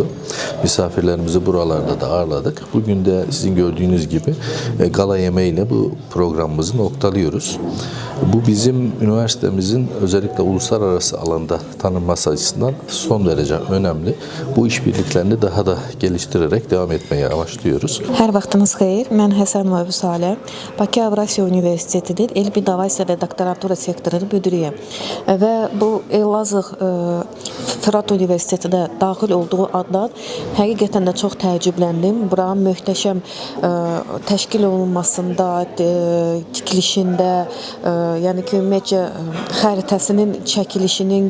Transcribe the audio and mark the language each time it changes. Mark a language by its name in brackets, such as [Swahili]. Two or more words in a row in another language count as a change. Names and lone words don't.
[Turkish] Misafirlerimizi buralarda da ağırladık. Bugün de sizin gördüğünüz gibi gala yemeğiyle bu programımızı noktalıyoruz. Bu bizim üniversitemizin özellikle uluslararası alanda tanınması açısından son derece önemli. Bu işbirliklerini daha da geliştirerek devam etmeye amaçlıyoruz. [Azerbaijani] Hər vaxtınız xeyir. Mən Həsənova Vüsalə, Bakı Avrasiya Universitetinin Elm İnnovasiya və Doktorantura sektorunun müdiriyəm. Və bu Elazığ Fırat Universitetinə daxil olduğu andan həqiqətən də çox təəccübləndim. Buranın möhtəşəm təşkil olunmasında, tikilişində, yəni ki, ümumiyyətcə xəritəsinin çəkilişinin,